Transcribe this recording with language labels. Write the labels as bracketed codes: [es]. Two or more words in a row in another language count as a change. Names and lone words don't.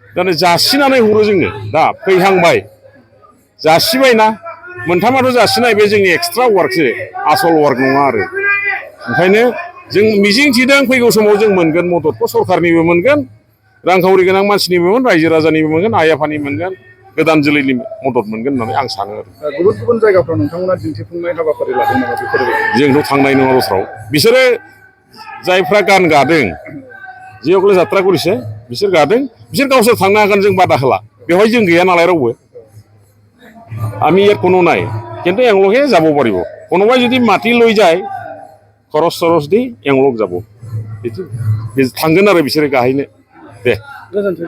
[brx] दानो जासिनानै हरो जोंनो दा फैहांबाय जासिबायना मोनथामाथ' जासिनाय बे जोंनि एक्सट्रा वार्कसो आसल वार्क नङा आरो ओंखायनो जों मिजिं थिदों फैगौ समाव जों मोनगोन मददखौ सरखारनिबो मोनगोन रांखावरि गोनां मानसिनिबो मोनगोन रायजो राजानिबो मोनगोन आइ आफानि मोनगोन गोदान जोलैनि मदद मोनगोन होननानै आं सानो आरो गुबुन गुबुन जायगाफ्राव नोंथांमोना दिन्थिफुंनाय हाबाफारि लादों नामा बेफोरबायदि जोंथ' थांनाय नङा दस्राव बिसोरो जायफ्रा गान गादों जियावबो जात्रा करिसे बिसोर गादों बिसोर गावसोर थांनो हागोन जों बादा होला बेवहाय जों गैया नालाय रावबो [as] আমি ইয়াত কোনো নাই কিন্তু এওঁলোকে যাব পাৰিব কোনোবাই যদি মাটি লৈ যায় খৰচ চৰচ দি এওঁলোক যাব [brx] थांगोन आरो बिसोरो गाहैनो दे गोजोन्थों